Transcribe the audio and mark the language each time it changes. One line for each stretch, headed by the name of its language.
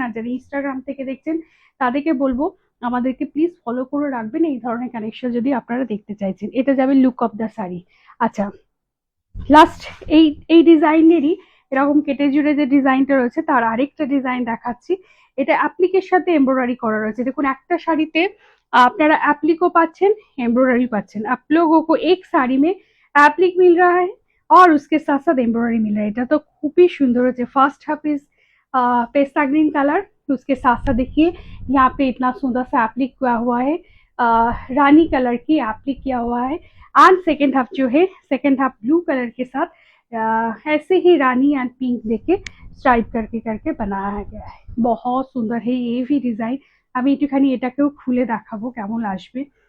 Bangla: আর যারা ইনস্টাগ্রাম থেকে দেখছেন তাদেরকে বলবো আমাদেরকে প্লিজ ফলো করে রাখবেন এই ধরনের কানেকশন যদি আপনারা দেখতে চাইছেন। এটা যাবে লুক অফ দ্য শাড়ি। আচ্ছা লাস্ট এই এই ডিজাইনেরই এরকম কেটে জুড়ে যে ডিজাইনটা রয়েছে তার আরেকটা ডিজাইন দেখাচ্ছি। এটা অ্যাপ্লিকের সাথে এমব্রয়ডারি করা রয়েছে। দেখুন একটা শাড়িতে আপনারা एप्लिको पाচ্ছেন, एम्ब्रॉयडरी पाচ্ছেন।
Hindi: आप लोगों को एक साड़ी में एप्लिक मिल रहा है और उसके साथ साथ एम्ब्रॉयडरी मिल रहा है।
Bangla: এটা তো খুবই সুন্দর হচ্ছে।
Hindi: First half is pista green colour, उसके साथ साथ देखिए यहाँ पे इतना सुंदर सा एप्लिक किया हुआ है, रानी कलर की एप्लिक किया हुआ है। एंड सेकेंड हाफ जो है सेकेंड हाफ ब्लू कलर के साथ ऐसे ही रानी एंड पिंक देके स्ट्राइप करके करके बनाया गया है। बहुत सुंदर है ये भी डिजाइन।
Bangla: আমি একটুখানি এটাকেও খুলে দেখাবো কেমন আসবে।